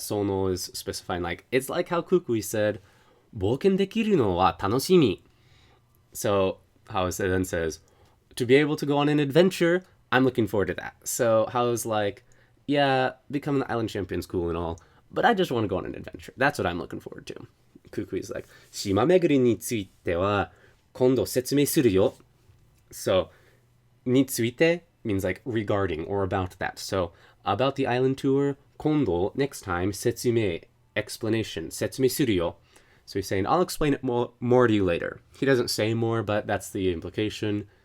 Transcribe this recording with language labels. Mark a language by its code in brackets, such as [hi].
[en] Sono is specifying like it's like how Kukui said, [ja] 冒険できるのは楽しみ. [en] So how it then says, to be able to go on an adventure, I'm looking forward to that. So how's like, yeah, becoming the island champion's cool and all, but I just want to go on an adventure. That's what I'm looking forward to. Kukui's like, [ja] 島巡りについては今度説明するよ. [en] So, について means like regarding or about that. So, about the island tour, 今度, next time, 説明, explanation, [ja] 説明するよ. [en] So he's saying, I'll explain it more to you later. He doesn't say more, but that's the implication.